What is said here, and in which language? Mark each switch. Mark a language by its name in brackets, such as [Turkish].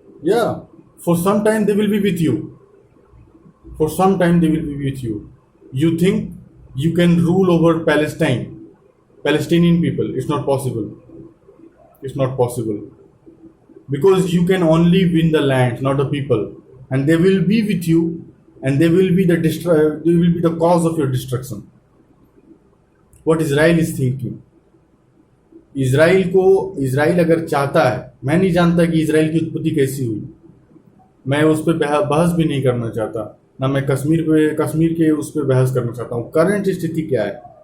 [English] या for some time they will be with you, for some time they will be with you. You think you can rule over Palestinian people? It's not possible. It's not possible because you can only win the land, not the people, and they will be with you and they will be the cause of your destruction. What Israel is thinking, [Hindi] Israel अगर चाहता है, मैं नहीं जानता कि Israel की उत्पत्ति कैसी हुई, मैं उस पर बहस भी नहीं करना चाहता, ना मैं कश्मीर के उस पर बहस करना चाहता हूँ। करंट स्थिति क्या है?